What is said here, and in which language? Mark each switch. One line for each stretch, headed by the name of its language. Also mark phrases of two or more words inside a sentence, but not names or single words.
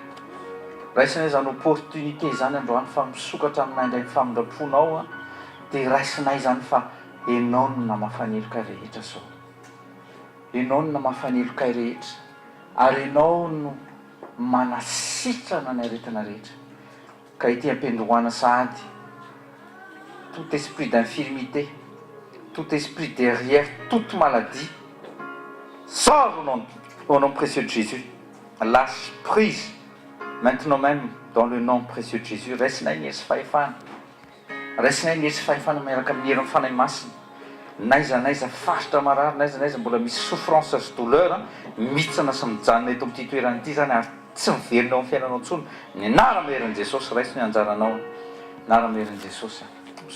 Malagasy: Raisinay izany opportunité izany androany fa misokatra aminay indray ny famindraponao, dia raisinay izany fa ianao no namafa ny heloka rehetra sao. Ianao no namafa ny heloka rehetra, ary ianao no manasitrana ny aretina rehetra. Ka ity ampendroana sahady,
French: tout esprit d'infirmité, tout esprit derrière toute maladie, sors au nom précieux de Jésus. Lâche prise maintenant même dans le nom précieux de Jésus.
Malagasy: Raisinay ny hery sy fahefana, raisinay ny hery sy fahefana miaraka amin'ny hery fanahy masina. Naiza faritra marary, naiza mbola misy souffrance sy douleur, mitsana sy mijanona eto amin'ity toerana ity zany, ary tsy miverina ao amin'ny fiainanao intsony. Ny anarana herin'i Jesosy raisiny anjaranao, anarana herin'i Jesosy.